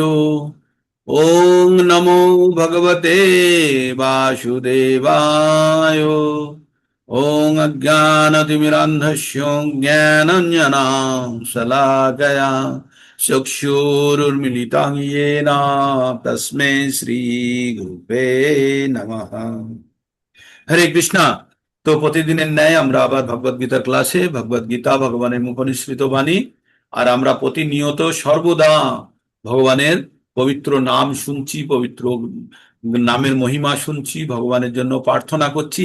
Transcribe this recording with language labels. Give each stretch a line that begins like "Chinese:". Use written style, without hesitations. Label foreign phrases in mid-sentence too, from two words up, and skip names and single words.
Sanskrit: ओम नमो भगवते वासुदेवाय। ओम अज्ञानतिमिरान्धस्य ज्ञानाञ्जनां शलाकया चक्षुरुन्मिलितं येन तस्मै श्री गुरुवे नमः। হরে কৃষ্ণা।
Bangla: তো প্রতিদিনের ন্যায় আমরা আবার ভগবদ গীতার ক্লাসে ভগবদ গীতা ভগবানের মুখনিসৃত বাণী, আর আমরা প্রতিনিয়ত সর্বদা ভগবানের পবিত্র নাম শুনছি, পবিত্র নামের মহিমা শুনছি, ভগবানের জন্য প্রার্থনা করছি।